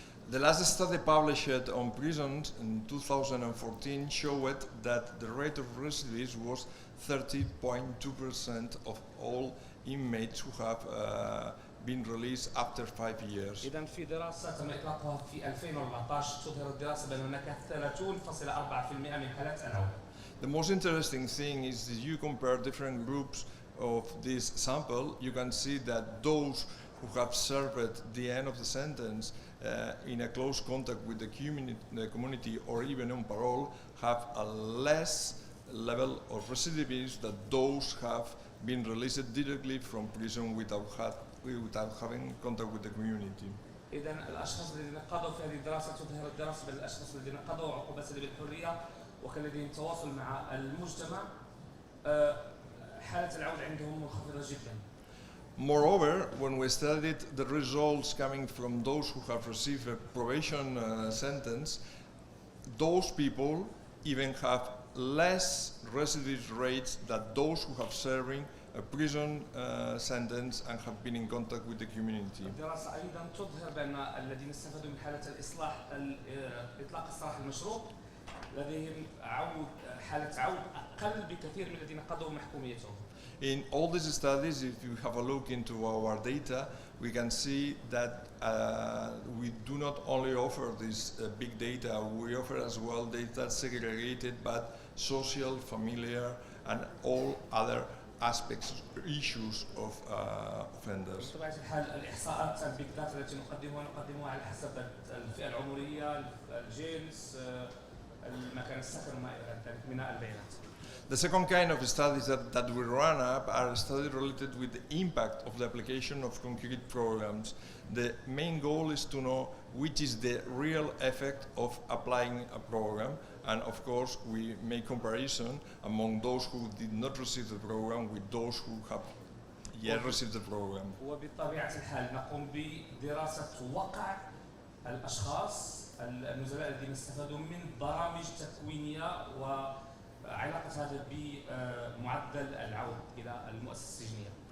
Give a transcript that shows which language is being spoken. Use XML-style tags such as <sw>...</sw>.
<en>The last study published on prisons in 2014 showed that the rate of recidivism was 30.2% of all inmates who have been released after 5 years.</en> <ar>إذا في دراسة تم إطلاقها في 2014 تظهر الدراسة بأن هناك 30.4% من حالات العودة.</ar> <en>The most interesting thing is that you compare different groups of this sample. You can see that those who have served the end of the sentence in a close contact with the community or even on parole have a less level of recidivism than those who have been released directly from prison without having contact with the community.</en> <ar>إذا الأشخاص الذين قضوا في هذه الدراسة تظهر الدراسة بأن الأشخاص الذين قضوا عقوبات سلب الحرية وكان لديهم تواصل مع المجتمع حالة العودة عندهم منخفضة جدا.</ar> <en>Moreover, when we studied the results coming from those who have received a probation sentence, those people even have less recidivist rates than those who have serving a prison sentence and have been in contact with the community.</en> <ar>الدراسة أيضا تظهر بأن الذين استفادوا من حالة الإصلاح إطلاق السراح المشروط لديهم حالة عود أقل بكثير من الذين قضوا محكوميتهم.</ar> <en>In all these studies, if you have a look into our data, we can see that we do not only offer this big data, we offer as well data segregated but social, familiar, and all other aspects, issues of offenders.</en> <ar>بطبيعة الحال الإحصاءات البيج داتا التي نقدمها على حسب الفئة العمرية، الجنس، المكان السكن وما إلى ذلك من البيانات.</ar> <en>The second kind of studies that we run up are studies related with the impact of the application of concrete programs. The main goal is to know which is the real effect of applying a program, and of course we make comparison among those who did not receive the program with those who have yet received the program.</en> <ar>وبطبيعة الحال نقوم بدراسة وقع الأشخاص النزلاء الذين استفادوا من برامج تكوينية وعلاقة هذا بمعدل العودة إلى المؤسسة السجنية.</ar>